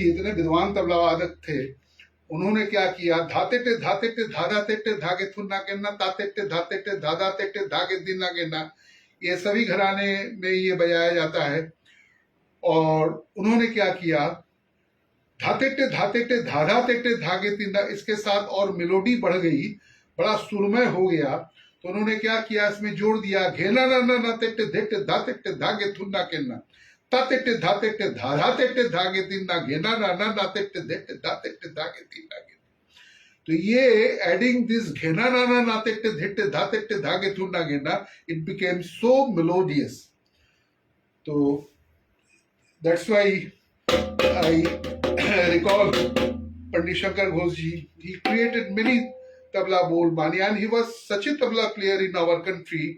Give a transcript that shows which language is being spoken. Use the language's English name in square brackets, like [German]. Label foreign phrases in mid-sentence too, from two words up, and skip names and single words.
[Hindi] थे विद्वान तबला वादक थे, उन्होंने क्या किया, धाते टे धाधा ते धागे थुन्ना केना ताते टे धाधा ते धागे दिना केना, ये सभी घराने में ये बजाया जाता है। और उन्होंने क्या किया, धाते टे धाधा ते धागे तिंदा, इसके साथ और मेलोडी बढ़ गई, बड़ा सुरमय हो गया, तो उन्होंने क्या किया, इसमें जोड़ दिया घेना ना ना ना ते धेटे धाते टे धागे थुन्ना केना ताते टे धाते टे धाधा ते धागे तिंदा घेना ना ना ना ते धेटे धाते टे धागे तिंदा। तो ये [English] adding this घेना ना ना ना ते धेटे धाते टे धागे थुन्ना घेना, It became so melodious. तो that's why I recall Pandit Shankar Ghosh ji. He created many [Hindi] तबला बोल बानी, [English] and he was such a tabla player in our country.